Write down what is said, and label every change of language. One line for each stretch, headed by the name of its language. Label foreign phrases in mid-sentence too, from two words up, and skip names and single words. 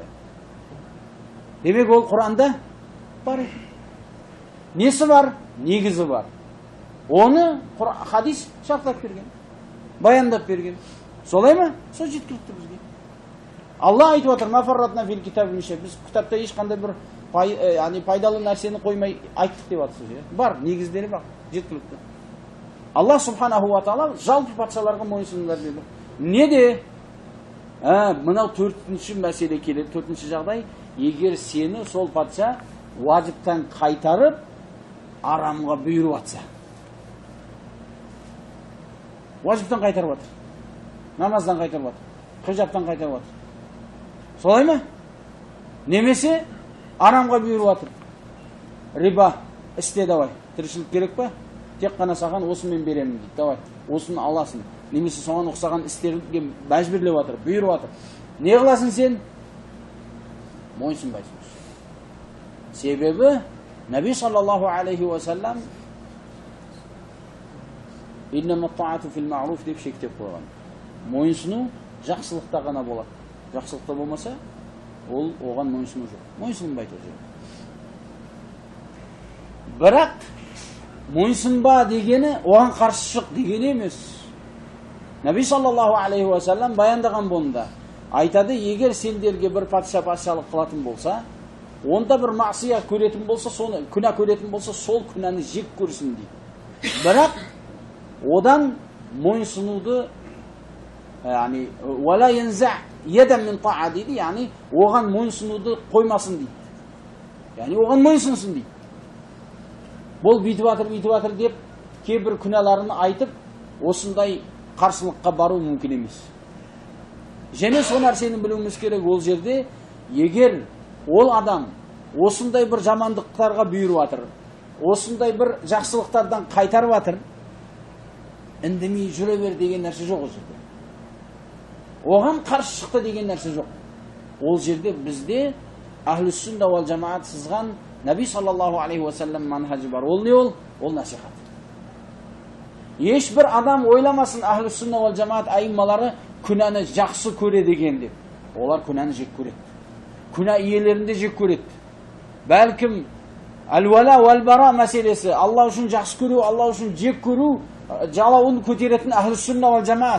Kazakh: Демек ол Құранда бар екен. Несі бар? Негізі бар. Оны хадис шарттап берген, баяндап берген. Солай ма? Сол жеткілікті бізге. Алла айтып отыр:
Arabic: ما فرطنا في الكتاب من شيء.
Kazakh: Біз кітапта ешқандай бір пайдалы нәрсені қоймай айттық деп жатсыз. Бар, негіздері бар, жеткілікті.
Arabic: الله سبحانه وتعالى
Kazakh: жалпы патшаларға мойынсұныңдар деді. Неде? Мынау төртінші мәселе келеді, төртінші жағдай. Егер сені сол патша уажиптан қайтарып арамға бұйырып атса. Уажиптан қайтарып атыр. Намаздан қайтарып атыр. Хижаптан қайтарып атыр. Солай ма? Немесе арамға бұйырып атыр. Риба істе давай. Тіршілік керек па? Тек қана саған осымен беремін дейді. Давай, осыны аласың. Немесе соған ұқсаған істерге мәжбүрлеп атыр, бұйырып атыр. Не қыласың сен? Мойынсынбайсың. Себебі
Arabic: نبي صلى الله عليه وسلم إنما الطاعة في المعروف
Kazakh: деп шектеп қойған. Мойынсыну жақсылықта ғана болады. Жақсылықта болмаса, ол оған мойынсыну жоқ. Мойынсынбайды ол жерде. Бірақ мойынсынба дегені оған қарсы шық дегені емес.
Arabic: نبي صلى الله عليه وسلم
Kazakh: баяндаған бұнда. Айтады: егер сендерге бір патшалық қылатын болса, онда бір мағсия көретін болса, соны күнә көретін болса, сол күнәні жек көрсін дейді. Бірақ одан мойынсынуды, яғни
Arabic: ولا ينزعن يدا من طاعة
Kazakh: дейді, яғни оған мойынсынуды қоймасын дейді. Яғни оған мойынсынсын дейді. Бұл бүйтіп жатыр деп кейбір күнәларын айтып, осындай қарсылыққа бару мүмкін емес. Және сол нәрсені білуіміз керек, ол жерде егер ол адам осындай бір жамандықтарға бұйырып жатыр, осындай бір жақсылықтардан қайтарып жатыр, үндемей жүре бер деген нәрсе жоқ ол жерде. Оған қарсы шықты деген нәрсе жоқ. Ол жерде бізде
Arabic: أهل السنة والجماعة
Kazakh: сызған
Arabic: نبي صلى الله عليه وسلم
Kazakh: манхажы бар. Ол не ол? Ол насихат. Ешбір адам ойламасын
Arabic: أهل السنة والجماعة
Kazakh: айыммалары күнәні жақсы көреді екен деп. Олар күнәні жек көреді. Күнә иелерінде жек көреді. Бәлкім
Arabic: الولاء والبراء
Kazakh: мәселесі, Алла үшін жақсы көру, Алла үшін жек көру, жалауын көтеретін
Arabic: أهل السنة والجماعة.